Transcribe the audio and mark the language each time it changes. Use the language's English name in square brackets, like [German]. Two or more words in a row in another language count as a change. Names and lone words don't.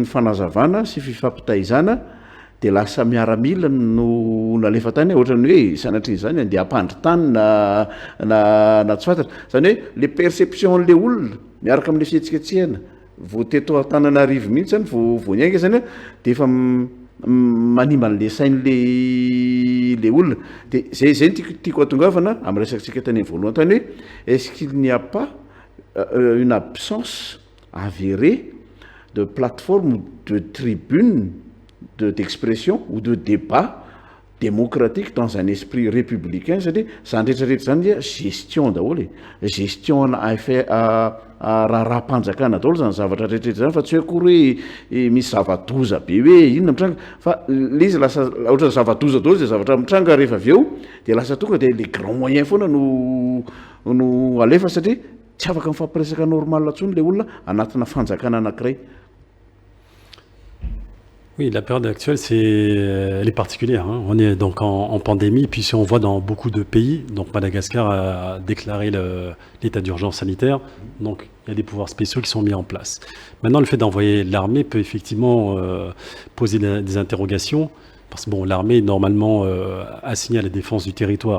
[Malagasy] fanazavana sy fifampitaizana de lasa miaramila no nalefa tany ohatrany hoe sanatriny zany andeha hampandry tany na tsy fantatra zany hoe le perception le olona miaraka amin'le fihetsiketsehana voateto Antananarivo mihitsy zany voaniainga zany de efa manimba an'le sain'le olona de zay tiako atongavana amin'ny resaksika tany voalohany tany hoe [French] est-ce qu'il n'y a pas une absence avérée de plateforme, de tribune, d'expression ou de débat démocratique dans un esprit républicain, c'est-à-dire [Malagasy] gestion daholo gestion raha-panjakana daholo zany zavatra rehetrarehetra zany fa tsy hoe akory hoe misy zava-doza be hoe inona mitranga fa le izy lasa ohatra zava-doza daholo zay zavatra mitranga rehefa avy eo de lasa tonga de [French] les grands moyens [Malagasy] foana no alefa satria tsy afaka mifampiresaka normal intsony le olona anatina fanjakana anankiray. [French] Oui, la période actuelle, elle est particulière. Hein. On est donc en pandémie, puis si on voit dans beaucoup de pays, donc Madagascar a déclaré l'état d'urgence sanitaire, donc il y a des pouvoirs spéciaux qui sont mis en place. Maintenant, le fait d'envoyer l'armée peut effectivement poser des interrogations, parce que bon, l'armée est normalement assignée à la défense du territoire.